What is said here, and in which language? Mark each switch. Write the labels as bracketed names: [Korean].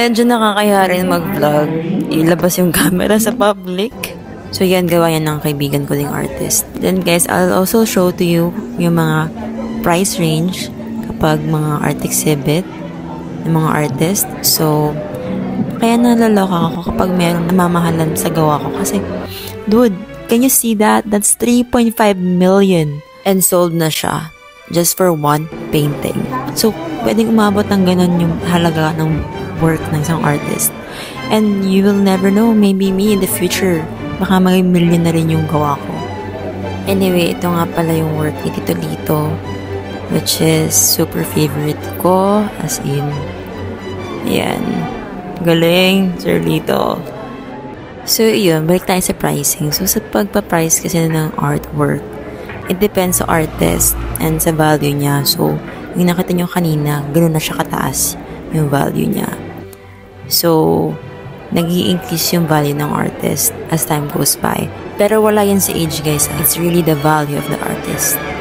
[Filipino] Medyo nakakaya rin mag-vlog. Ilabas yung camera sa public. So yan, gawa yan ng kaibigan ko ding artist. [English] Then guys, I'll also show to you [Filipino] yung mga price range kapag mga art exhibit ng mga artist. So, kaya nalaloka ako kapag meron namamahalan sa gawa ko. [English] Kasi, dude, can you see that? That's 3.5 million. And sold na siya just for one painting. [Filipino] So, pwedeng umabot ng ganun yung halaga ng work ng isang artist. [English] And you will never know, maybe me in the future, [Filipino] baka maging million na rin yung gawa ko. Anyway, ito nga pala yung work ni Tito Lito, which is super favorite ko, as in, yan, galing, Sir Lito. So, yun, balik tayo sa pricing. So, sa pagpa-price kasi ng artwork, [English] it depends [Filipino] sa artist and sa value niya. So, yung nakita nyo kanina, ganoon na siya kataas yung value niya. [English] So, nag-i-increase yung value ng artist as time goes by. [Filipino] Pero wala yan sa age, guys. [English] It's really the value of the artist.